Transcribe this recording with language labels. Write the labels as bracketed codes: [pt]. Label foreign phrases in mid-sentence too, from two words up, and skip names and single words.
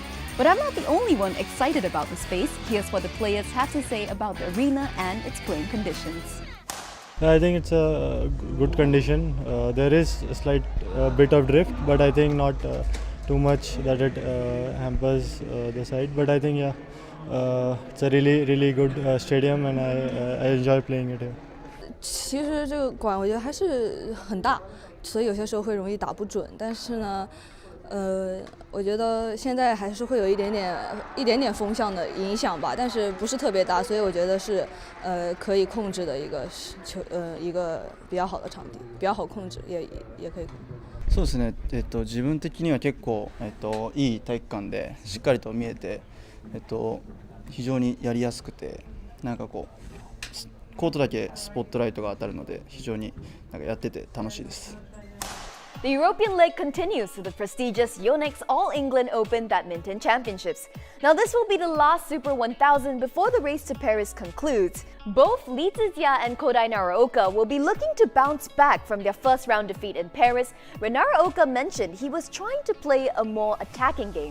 [en] But I'm not the only one excited about the space. Here's what the players have to say about the arena and its playing conditions. I think it's a good condition. There is a slight bit of drift, but I think not too much that it hampers the side. But I think it's a really good stadium, and I enjoy playing it here. [zh] 其实这个馆我觉得还是很大，所以有些时候会容易打不准。但是呢，我觉得现在还是会有一点点风向的影响吧，但是不是特别大，所以我觉得是可以控制的一个一个比较好的场地，比较好控制，也可以控制。 [ja] そうですね。自分的には結構いい体育館でしっかりと見えて、非常にやりやすくて、なんかこう。コートだけスポットライトが当たるので非常になんかやってて楽しいです。 [en] The European leg continues to the prestigious Yonex All England Open Badminton Championships. Now this will be the last Super 1000 before the race to Paris concludes. Both Lee Zizia and Kodai Naraoka will be looking to bounce back from their first round defeat in Paris, where Naraoka mentioned he was trying to play a more attacking game.